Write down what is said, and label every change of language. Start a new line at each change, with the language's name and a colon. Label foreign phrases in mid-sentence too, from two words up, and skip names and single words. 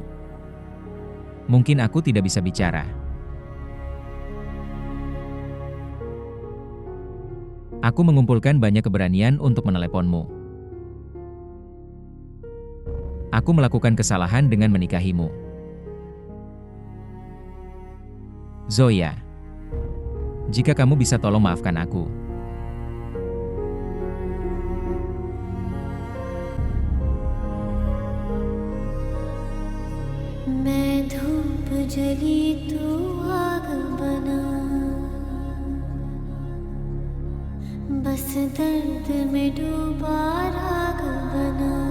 Indonesian: Mungkin aku tidak bisa bicara. Aku mengumpulkan banyak keberanian untuk meneleponmu. Aku melakukan kesalahan dengan menikahimu. Zoya, jika kamu bisa tolong maafkan aku.
Hindi: मैं धूप जली तू आग बना बस दर्द में डूबा राग बना